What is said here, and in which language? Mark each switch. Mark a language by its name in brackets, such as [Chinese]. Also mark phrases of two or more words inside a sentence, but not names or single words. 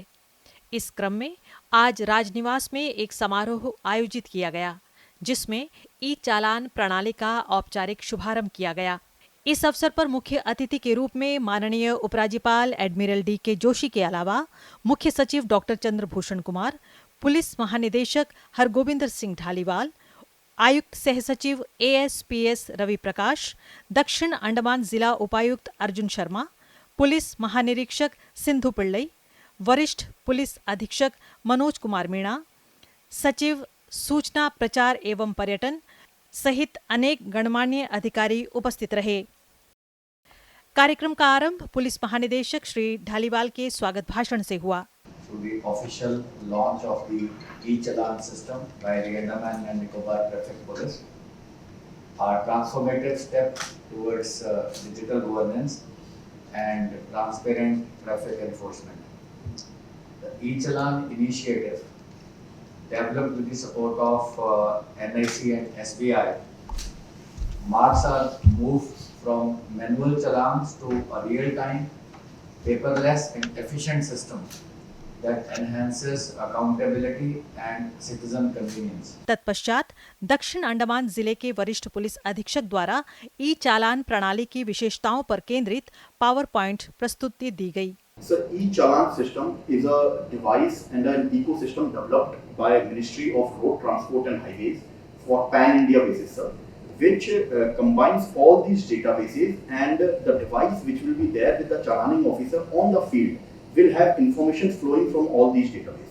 [Hindi] इस क्रम में आज राजनिवास में एक समारोह आयोजित किया गया, जिसमें ई चालान प्रणाली का औपचारिक शुभारंभ किया गया। इस अवसर पर मुख्य अतिथि के रूप में माननीय उपराज्यपाल एडमिरल डी.के. जोशी के अलावा मुख्य सचिव डॉक्टर चंद्रभूषण कुमार, पुलिस महानिदेशक हरगोविंदर सिंह ढालीवाल, आयुक्त सह सचिव एएसपीएस रवि प्रकाश, दक्षिण अंडमान जिला उपायुक्त अर्जुन शर्मा, पुलिस महानिरीक्षक सिंधु पिल्लई, वरिष्ठ पुलिस अधीक्षक मनोज कुमार मीणा, सचिव सूचना प्रचार एवं पर्यटन सहित अनेक गणमान्य अधिकारी उपस्थित रहे। कार्यक्रम का आरंभ पुलिस महानिदेशक श्री ढालीवाल के स्वागत भाषण से हुआ। [English] To the official launch of the e-challan system by the Andaman and Nicobar Traffic Police, our transformative step towards digital governance and transparent traffic enforcement. The e-challan initiative, developed with the support of NIC and SBI, marks our move from manual challans to a real-time, paperless and efficient system that enhances accountability and citizen convenience. [Hindi] तत्पश्चात दक्षिण अंडमान जिले के वरिष्ठ पुलिस अधीक्षक द्वारा ई चालान प्रणाली की विशेषताओं पर केंद्रित पावर पॉइंट प्रस्तुति दी गई। [English] So e-challan system is a device and an ecosystem developed by Ministry of Road Transport and Highways for pan-India basis, sir, which combines all these databases, and the device which will be there with the challaning officer on the field will have information flowing from all these databases.